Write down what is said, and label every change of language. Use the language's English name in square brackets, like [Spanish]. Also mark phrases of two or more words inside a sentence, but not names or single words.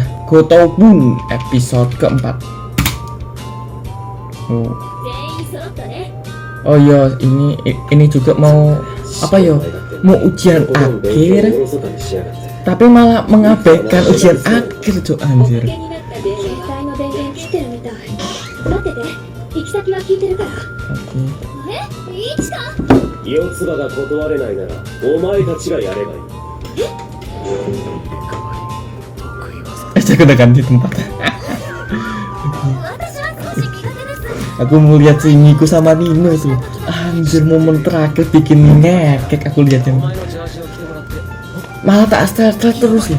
[Indonesian] Gotobun episode keempat. Oh iya, ini juga mau apa yo? Mau ujian akhir, tapi malah mengabaikan ujian akhir tuh anjir. Oke. [Japanese] 四つ葉が断れないならお前たちがやればいい。 [Indonesian] Saya udah ganti tempat. Aku mau lihat si Miku sama Nino tuh. Anjir, momen terakhir bikin ngekek aku lihatnya. Malah tak setel terus ya.